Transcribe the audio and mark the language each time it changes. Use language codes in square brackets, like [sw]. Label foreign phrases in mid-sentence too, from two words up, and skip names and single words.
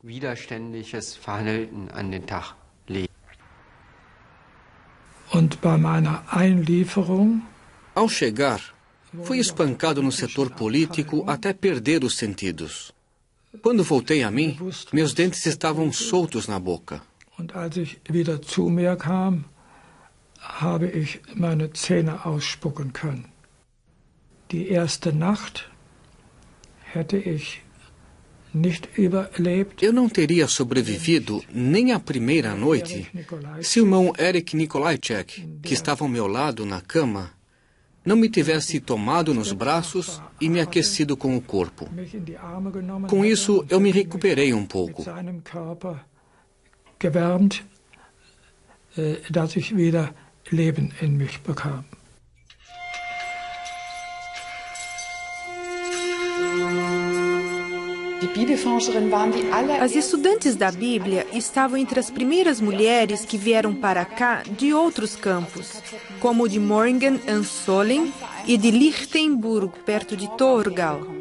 [pt] Ao chegar, fui espancado no setor político até perder os sentidos. Quando voltei a mim, meus dentes estavam soltos na boca. [de] Und als ich wieder zu mir kam, habe ich meine Zähne ausspucken können. Die erste Nacht hätte ich nicht überlebt. [pt] Eu não teria sobrevivido nem à primeira noite se o irmão Erich Nikolajczyk, que estava ao meu lado na cama, não me tivesse tomado nos braços e me aquecido com o corpo. Com isso, eu me recuperei um pouco. [de] Gewärmt, dass ich wieder Leben in mich bekam. [pt] As estudantes da Bíblia estavam entre as primeiras mulheres que vieram para cá de outros campos, como o de Morgen an Solling e de Lichtenburg, perto de Torgau.